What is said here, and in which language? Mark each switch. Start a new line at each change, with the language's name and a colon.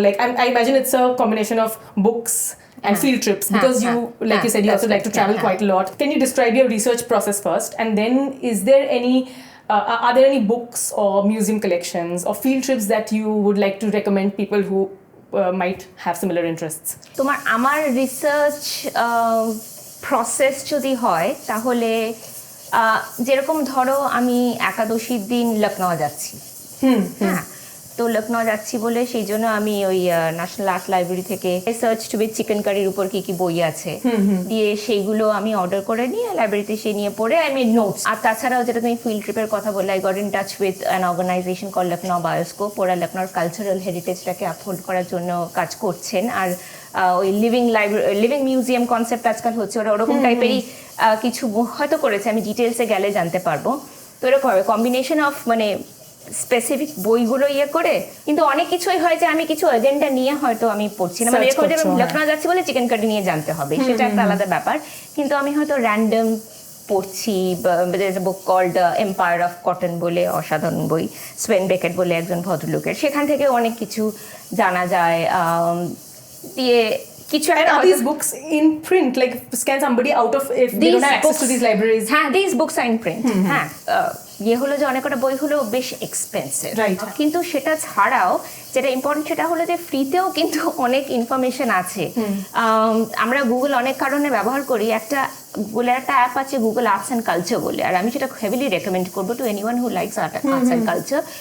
English: Like I imagine it's a combination of books and field trips, because you, like you said, you also like to travel quite a lot. Can you describe your research process first, and then is there any are there any books or museum collections or field trips that you would like to recommend people who might have similar interests?
Bangla: তোমার আমার research process যদি হয়, তাহলে যেরকম ধরো আমি একাদশীর দিন লখনউ যাচ্ছি। হ্যাঁ, তো লখনউ যাচ্ছি বলে সেই জন্য আমি ওই ন্যাশনাল আর্ট লাইব্রেরি থেকে সার্চ টু উইথ চিকেন কারির উপর কি বই আছে দিয়ে সেইগুলো আমি অর্ডার করে নিয়ে লাইব্রেরিতে সে নিয়ে পড়ে আমি নোটস। আর তাছাড়াও যেটা তুমি ফিল্ড ট্রিপের কথা বললে,
English: I got in touch with an organization call Lucknow bioscope.
Bangla: ওরা লখনউর কালচারাল হেরিটেজটাকে আপহোল্ড করার জন্য কাজ করছেন, আর ওই লিভিং মিউজিয়াম কনসেপ্ট আজকাল হচ্ছে, ওরা ওরকম টাইপেরই কিছু হয়তো করেছে, আমি ডিটেলসে গেলে জানতে পারবো। তো এরকম হবে কম্বিনেশন অফ মানে স্পেসিফিক বইগুলো করে, কিন্তু অনেক কিছুই হয় যে আমি কিছু এজেন্ডা নিয়ে হয়তো আমি পড়ছি না, মানে এরকম যে লখনউ যাচ্ছি বলে চিকেন কারি নিয়ে জানতে হবে, সেটা একটা আলাদা ব্যাপার। কিন্তু আমি হয়তো র্যান্ডম পড়ছি, বুক কল্ড এম্পায়ার অফ কটন বলে, অসাধারণ বই, সোয়েন বেকেট বলে একজন ভদ্রলোকের, সেখান থেকে অনেক কিছু জানা যায়। দিয়ে কিছু
English: And are these books in print? Like, can somebody out of, if they don't have access to these libraries?
Bangla: হ্যাঁ,
English: these books are in print.
Bangla: হ্যাঁ, হলো যে অনেক কটা বই হলো বেশ এক্সপেন্সিভ, কিন্তু সেটা ছাড়াও যেটা ইম্পর্টেন্ট সেটা হলো যে ফ্রিতেও কিন্তু অনেক ইনফরমেশন আছে। আমরা গুগল অনেক কারণে ব্যবহার করি, গুগলের একটা অ্যাপ আছে গুগল আর্টস অ্যান্ড কালচার বলে, আর আমি সেটা হেভিলি রেকমেন্ড করবো
English: To anyone who likes arts and culture.